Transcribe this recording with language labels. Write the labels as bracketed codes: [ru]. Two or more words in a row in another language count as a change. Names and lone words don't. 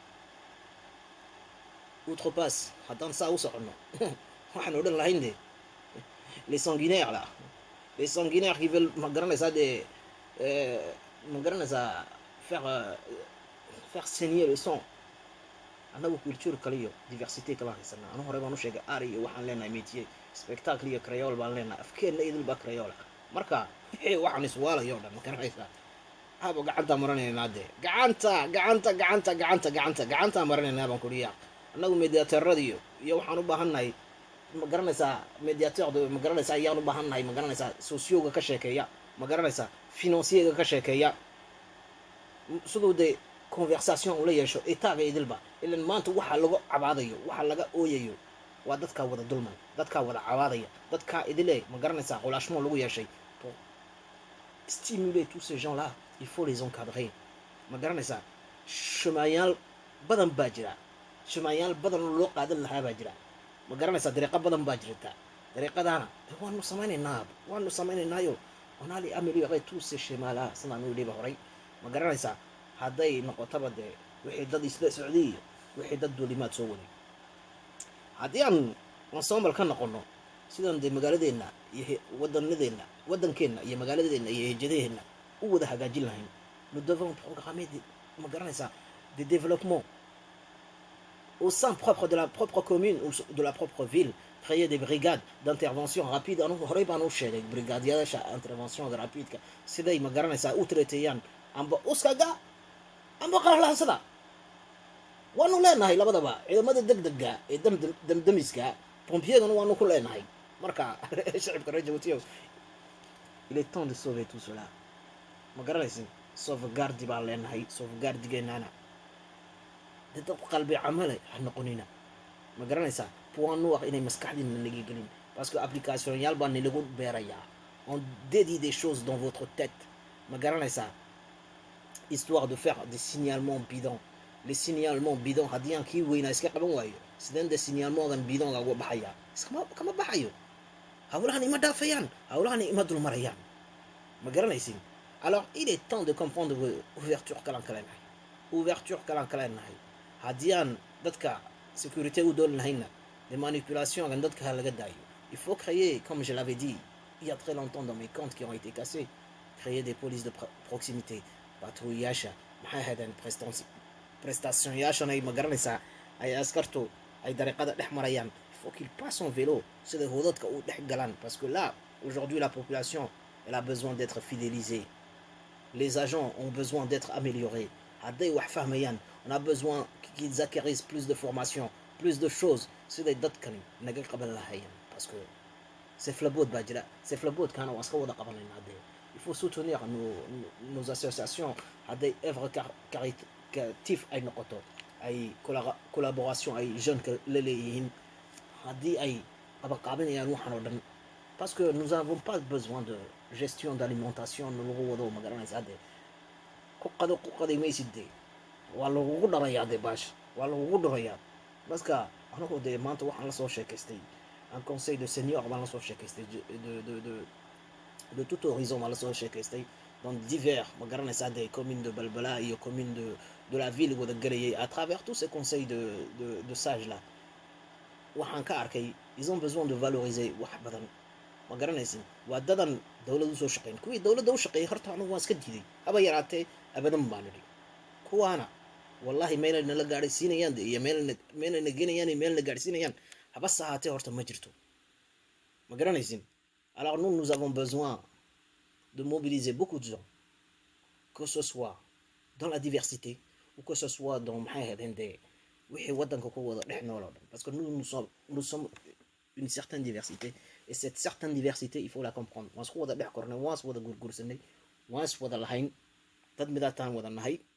[so] outrepasse haddaan saa u soconno waxaan odhan lahayn [fr] de les sanguinaires là les sanguinaires qui veulent [so] ma garanaysaa de ma garanaysaa [fr] faire saigner le sang [so] annagu culture kale iyo diversité kala haysanaa anu hore baan u sheegay ari iyo waxaan leenahay [fr] métier spectacle [so] iyo creole baan leenahay afkeena idil baa creole marka waxaan iswaalayo dhan ma garanaysaa haba gacanta maranaynaa de gacanta maranaynaa baan kuriyaa annagu mediateeradiyo iyo waxaan u baahannahay ma garanaysaa mediateur ma garanaysaa ayaan u baahannahay ma garanaysaa socioga ka sheekeeya ma garanaysaa financierga ka sheekeeya sidoo de conversation ula yeesho etaaga idilba ilan maanta waxa lagu cabaadayo waxa laga ooyayo waa dadka wada dulman dadka wada cabaadaya dadka idile ma garanaysaa qolaashmo lagu yeeshay [fr] pour stimuler tous ces gens là il faut les encadrer [so] ma garanaysaa chemayal badan baa jira chemayal badan loo qaadan lahaa baa jira ma garanaysaa dariiqo badan baa jirta dariiqadaana waanu samaynaynaayo [fr] on a les améliorer tous ces chemins là [so] sidaan u dhiba horay ma garanaysaa hadday noqotaba dee wixii dad isla socday wixii dad duulimaad soo waday haddii aan ensemble ka noqono sidaan dee magaaladeenna iyo waddankeenna iyo magaaladeena iyo hejadaheenna u wada hagaajin lahayn [fr] nous devons programmer [so] ma garanaysaa [fr] des développements au sein propre de la propre commune ou de la propre ville créer des brigades d'intervention rapide [so] anu horey baan u sheegay brigadiyaasha intervention rapideka siday ma garanaysaa u traiteeyaan amba uskaga amba qaralahansada waanu leenahay labadaba ciidamada degdega ee damdamiska pompiyadana waanu ku leenahay marka shacabka reer Jabuuti [fr] il est temps de sauver tout cela [so] ma garanaysin sauvegarde baan leenahay sauvegardigeenana dad qalbi camale ha noqonina ma garanaysaa [fr] point noir [so] inay maskaxdiina naga gelin [fr] parce que [so] application yaal baan lagu beerayaa [fr] on dédie des choses dans votre tête [so] ma garanaysaa [fr] histoire de faire des signalements bidons les signalements bidons [so] haddii aan kii weynaa iska qaban waayo sideen de [fr] signalements bidons [so] uga baxaya kama baxayo hawlahan ima dhaafayaan hawlahan ima dulmarayaan ma garanaysin [fr] alors il est temps de comprendre [so] ouverture kalan kaleenahay haddii aan dadka sécurité u doon lahayna [fr] des manipulations [so] aan dadka laga daayo [fr] il faut créer comme je l'avais dit il y a très longtemps dans mes comptes qui ont été cassés créer des polices de proximité patrouillage [so] maxay haydeen prestation yaashan ay ma garanaysaa ay askartu ay dariiqada dhex marayaan [fr] il faut qu'il passe en vélo [so] sida hoodadka u dhex galaan [fr] parce que là aujourd'hui la population elle a besoin d'être fidélisée les agents ont besoin d'être améliorés [so] hadday wax fahmayaan [fr] on a besoin qu'ils acquérissent plus de formation plus de choses [so] siday dadkani naga qaban lahaayeen [fr] parce que c'est [so] flabood baa jira c'est flabood kana waa iska wada qabanaynaa dee [fr] il faut soutenir nos associations à des œuvres [so] caritatives ay noqoto ay collaboration ay jeunes la leeyihiin haddii ay qabaqaabinayaan waxaan oo dhan [fr] parce que nous n'avons pas besoin de gestion d'alimentation [so] lagu wado ma garanaysa hadde ku qaday maysid dee waa lagugu dharayaa dee baasha waa lagugu dharayaa baska anagoo dee maanta waxaan la soo sheekaystay [fr] un conseil de senior [so] baan la soo sheekaystay [fr] de tout horizon [so] baan la soo sheekaystay [fr] dans divers [so] ma garanaysa [fr] des communes de Balbala iyo communes de la ville [so] wada galayay [fr] à travers tous ces conseils de sages là waxaan ka arkay ils ont besoin de valoriser [so] wax badan ma garanaysin waa dadan dowladda usoo shaqeyn kuwii dowladda u shaqeeyay horta anigu waan iska diiday haba yaraatee abadan baan idhi kuwaana wallahi meelay nala gaadhaysiinayaan iyo meelay na geenayaan iyo meel na gaadhsiinayaan haba sahaatee horta ma jirto ma garanaysin [fr] alors nous avons besoin de mobiliser beaucoup de gens que ce soit dans la diversité ou que ce soit dans [so] maxay ahaydeen dee wixii waddanka ku wada dhex nool oo dhan [fr] parce que nous sommes une certaine diversité et cette certaine diversité il faut la comprendre [so] waan isku wada dhex kornay waan is wada gurgursanay waan is wada lahayn dad midaataan wada nahay